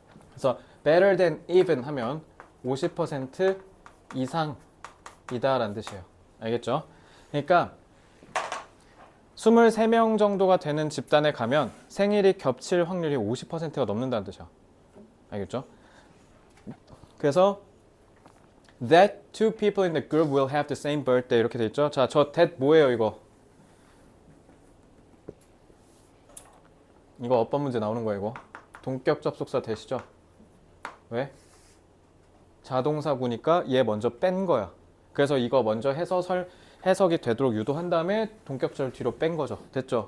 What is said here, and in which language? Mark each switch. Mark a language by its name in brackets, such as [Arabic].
[Korean] 그래서 [English] better than even [Korean] 하면 50% 이상이다라는 뜻이에요. 알겠죠? 그러니까 23명 정도가 되는 집단에 가면 생일이 겹칠 확률이 50%가 넘는다는 뜻이야. 알겠죠? 그래서 [English] that two people in the group will have the same birthday [Korean] 이렇게 돼 있죠. 자, 저 that 뭐예요, 이거? 이거 어법 문제 나오는 거야, 이거. 동격 접속사 대시죠? 왜? 자동사구니까 얘 먼저 뺀 거야. 그래서 이거 먼저 해석이 되도록 유도한 다음에 동격절 뒤로 뺀 거죠. 됐죠?